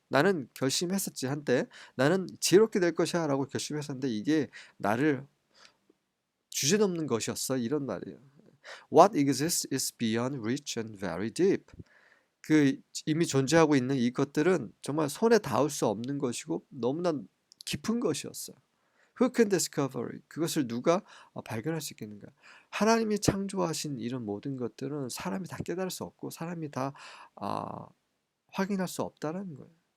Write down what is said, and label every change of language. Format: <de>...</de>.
<ko>나는 결심했었지 한때 나는 지혜롭게 될 것이야 라고 결심했었는데 이게 나를 주제넘는 것이었어 이런 말이에요.</ko> <en>What exists is beyond reach and very deep.</en> <ko>이미 존재하고 있는 이것들은 정말 손에 닿을 수 없는 것이고 너무나 깊은 것이었어.</ko> <en>Who can discover it?</en> <ko>그것을 누가 발견할 수 있겠는가? 하나님이 창조하신 이런 모든 것들은 사람이 다 깨달을 수 없고 사람이 다 아, 확인할 수 없다는 거예요.</ko>